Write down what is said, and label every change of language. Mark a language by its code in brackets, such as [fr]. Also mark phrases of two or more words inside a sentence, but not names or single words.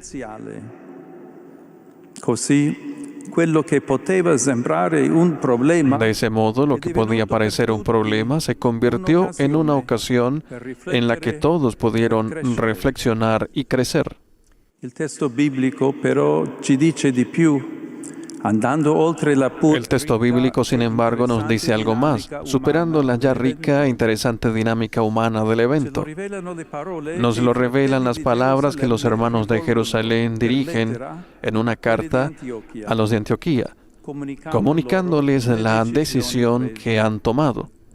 [es] De ese modo, lo que podía parecer un problema se convirtió en una ocasión en la que todos pudieron reflexionar y crecer. El texto bíblico, pero, [it] ci dice di più. [es] El texto bíblico, sin embargo, nos dice algo más, superando la ya rica e interesante dinámica humana del evento. Nos lo revelan las palabras que los hermanos de Jerusalén dirigen en una carta a los de Antioquía, comunicándoles la decisión que han tomado.